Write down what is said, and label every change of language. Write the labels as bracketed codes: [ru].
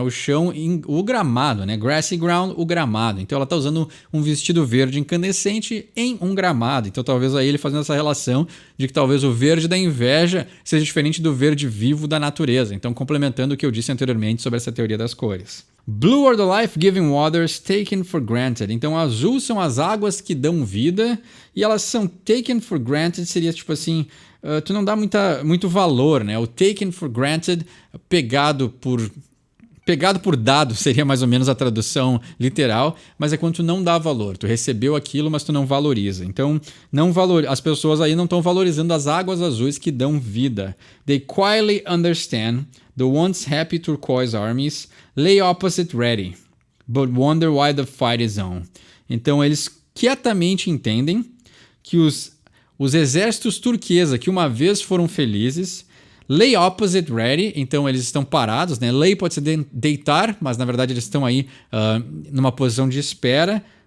[pt] O gramado, né? [en] Grassy ground, [pt] o gramado. Então ela tá usando um vestido verde incandescente em um gramado. Então talvez aí ele fazendo essa relação de que talvez o verde da inveja seja diferente do verde vivo da natureza. Então complementando o que eu disse anteriormente sobre essa teoria das cores. [en] Blue are the life-giving waters taken for granted. [pt] Então, azul são as águas que dão vida e elas são [en] taken for granted, [pt] seria tipo assim, tu não dá muito valor, né? O taken for granted, pegado por dado seria mais ou menos a tradução literal, mas é quando tu não dá valor. Tu recebeu aquilo, mas tu não valoriza. Então, as pessoas aí não estão valorizando as águas azuis que dão vida. [en] They quietly understand the once happy turquoise armies lay opposite ready, but wonder why the fight is on. [pt] Então, eles quietamente entendem que os exércitos turquesa que uma vez foram felizes [en] lay opposite ready, [pt] então eles estão parados, né? Lay pode ser deitar, mas na verdade eles estão aí numa posição de espera.